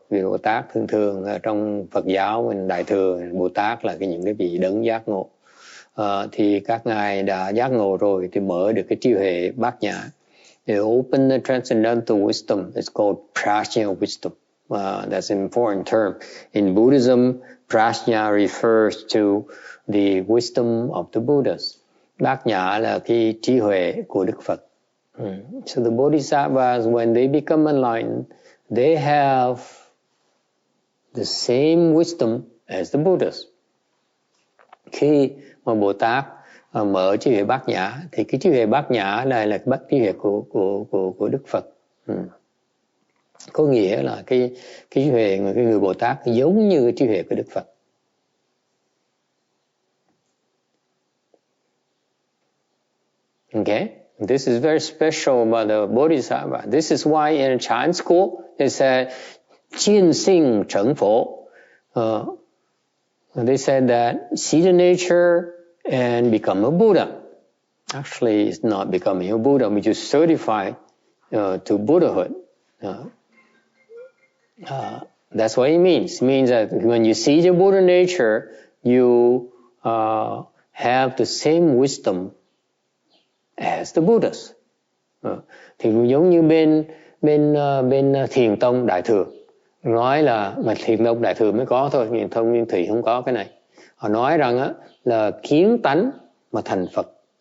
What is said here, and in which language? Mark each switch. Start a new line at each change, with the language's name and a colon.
Vietnamese: Vị Bồ Tát thường trong Phật giáo mình Đại thừa, Bồ Tát là những cái vị đấng giác ngộ. Thì các ngài đã giác ngộ rồi thì mở được cái trí huệ bát nhã.
English: They open the transcendental wisdom. It's called prajna wisdom. That's an important term. In Buddhism, prajna refers to the wisdom of the Buddhas.
Vietnamese: Bát nhã là cái trí huệ của Đức Phật.
English: So the Bodhisattvas, when they become enlightened, they have the same wisdom as the Buddhas.
Vietnamese: Khi mà Bồ Tát mở trí huệ bát nhã, thì cái trí huệ bát nhã này là cái trí huệ của Đức Phật. Có nghĩa là cái trí huệ của cái người Bồ Tát giống như cái trí huệ của Đức Phật.
English: Okay? This is very special about the Bodhisattva. This is why in Chan school they said,
Chinese: 见性成佛.
English: They said that see the nature and become a Buddha. Actually, it's not becoming a Buddha. We just certify to Buddhahood. That's what it means. It means that when you see the Buddha nature, you have the same wisdom as the Buddhas.
Vietnamese: Thì giống như bên Thiền tông Đại thừa nói là mà Thiền tông Đại thừa mới có thôi, Thiền tông Nguyên Thủy không có cái này. Họ nói rằng á là kiến tánh mà thành Phật.